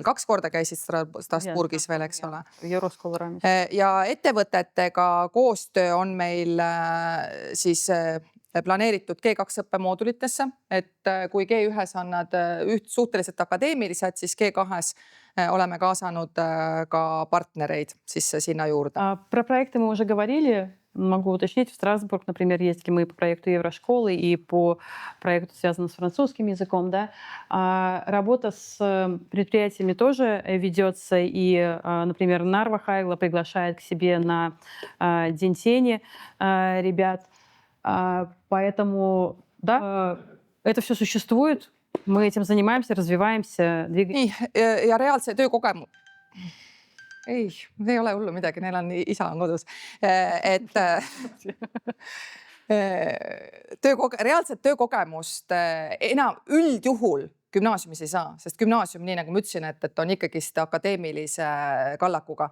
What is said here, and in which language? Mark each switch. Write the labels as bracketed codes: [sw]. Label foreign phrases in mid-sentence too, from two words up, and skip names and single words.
[et] 2 korda käisid Strasbourgis veel, eks ole. Ja ettevõtetega koostöö on meil siis planeeritud G2 õppemoodulitesse, et kui G1-s on nad suhteliselt akadeemilised, siis G2-s oleme kaasanud ka partnereid siis sinna juurde. [ru] Про проекты мы уже говорили. Могу уточнить, в Страсбург, например, ездили мы по проекту Еврошколы и по проекту, связанному с французским языком. Да? Работа с предприятиями тоже ведется. И, например, Нарва Хайгла приглашает к себе на День тени ребят. Поэтому, да, это все существует. Мы этим занимаемся, развиваемся, двигаемся. [et] Ja reaalse töökogemus. Ei ole hullu midagi, neil on isa on kodus. Reaalset töökogemust enam üldjuhul gümnaasiumis ei saa, sest gümnaasium, nii nagu ma ütlesin, et on ikkagist akadeemilise kallakuga.